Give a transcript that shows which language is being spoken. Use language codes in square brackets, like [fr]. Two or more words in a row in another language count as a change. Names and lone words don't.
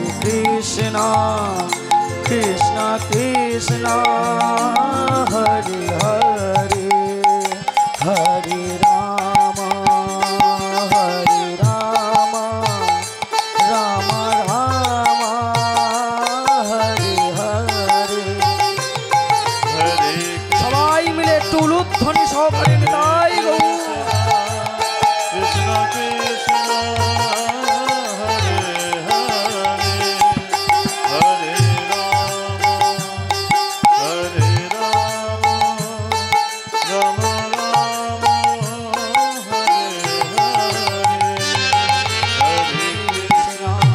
[sa] कृष्ण कृष्ण कृष्ण हरे हरे हरे राम राम राम हरे हरे। [bn] সবাই মিলে তুলুধ্বনি সহকারে নিতাই গৌর। [sa] कृष्ण कृष्ण, हरे हरे, हरे राम, हरे राम, राम राम, हरे हरे, हरे कृष्ण,